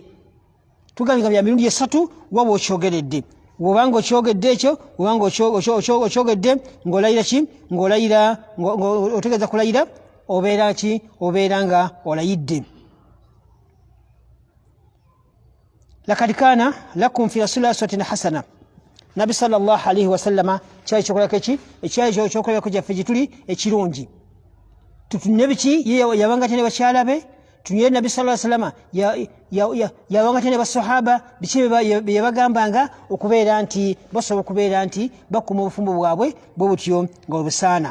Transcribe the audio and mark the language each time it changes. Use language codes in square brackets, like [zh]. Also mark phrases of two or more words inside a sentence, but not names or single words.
[lg] Tugambika bya mirundi 3 waba okyogeredde. Bw'obanga okyogedde ekyo bw'obanga okyogedde ng'olayira ki? Ng'olayira otegeeza kulayira obeera ki? Obeera nga olayidde. [ar] لقد كان لكم في رسول الله أسوة حسنة. [lg] Nabbi [ar] صلى الله عليه وسلم [lg] kyali kyokolako eki? Ekyali kyokolako gyaffe gituli ekirungi. Tutunye biki? Yabanga tene bakyala be. Tunye Nabbi [ar] صلى الله عليه وسلم [lg] yabanga tene basahaba biki bye yabagambanga okubeera nti basobola okubeera nti bakuma obufumbo bwabwe bwe butyo nga obusaana.